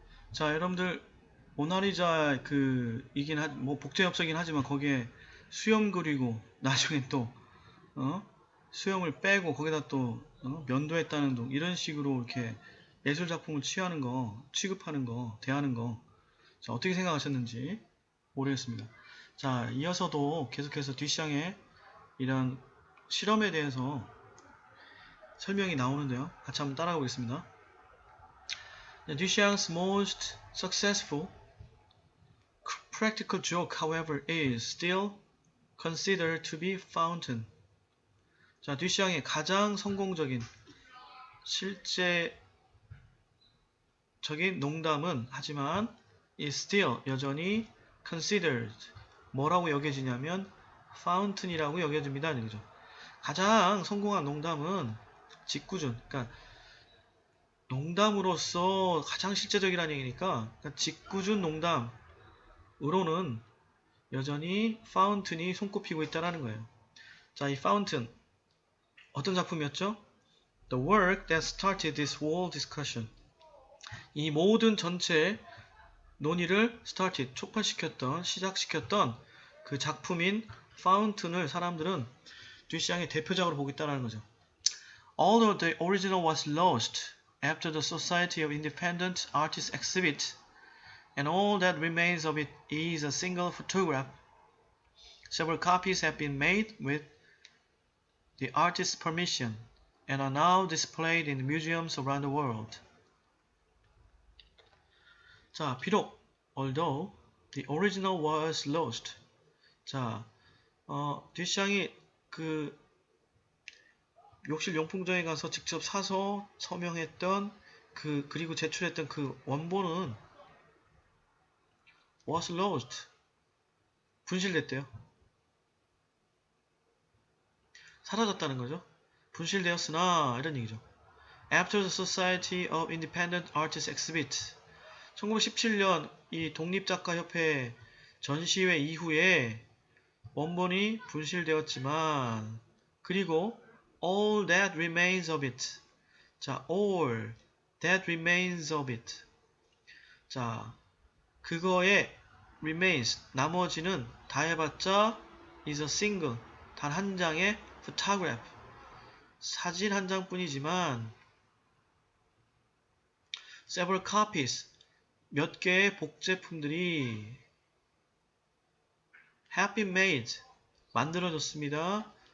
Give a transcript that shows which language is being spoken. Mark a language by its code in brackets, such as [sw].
[ko] 자, 여러분들 모나리자 뭐 복제엽서긴 하지만 거기에 수염 그리고 나중에 또 수염을 빼고 거기다 또 면도했다는 둥 이런 식으로 이렇게 예술 작품을 취급하는 거, 대하는 거. 자, 어떻게 생각하셨는지 모르겠습니다. 자, 이어서도 계속해서 뒷샹의 이런 실험에 대해서 설명이 나오는데요. 같이 한번 따라가 보겠습니다. [en] Duchamp's most successful practical joke, however, is still considered to be Fountain. [ko] 자, 듀샹의 가장 성공적인 실제적인 농담은 하지만 [en] is still [ko] 여전히 [en] considered [ko] 뭐라고 여겨지냐면 fountain이라고 여겨집니다. 그죠? 가장 성공한 농담은 직구준. 그러니까 농담으로서 가장 실제적이라는 얘기니까 그러니까 직구준 농담으로는 여전히 파운튼이 손꼽히고 있다는 거예요. 자, 이 파운튼 어떤 작품이었죠? [en] The work that started this whole discussion. [ko] 이 모든 전체 논의를 시작시켰던 그 작품인 파운튼을 사람들은 듀샹의 대표작으로 보고 있다는 거죠. [en] Although the original was lost after the Society of Independent Artists exhibit, and all that remains of it is a single photograph, several copies have been made with the artist's permission and are now displayed in museums around the world. [ko] 자, 비록 [en] although the original was lost. [ko] 자, 듀샹이 그 욕실 용품점에 가서 직접 사서 서명했던 그리고 제출했던 그 원본은 [en] was lost. [ko] 분실됐대요. 사라졌다는 거죠. 분실되었으나 이런 얘기죠. [en] After the Society of Independent Artists exhibit [ko] 1917년 이 독립작가협회 전시회 이후에 원본이 분실되었지만 그리고 [en] all that remains of it. 자, all that remains of it. [ko] 자, 그거의 [en] remains [ko] 나머지는 다 해봤자 [en] is a single [ko] 단 한 장의 [en] photograph [ko] 사진 한 장뿐이지만 [en] several copies [ko] 몇 개의 복제품들이 [en] have been made [ko] 만들어졌습니다.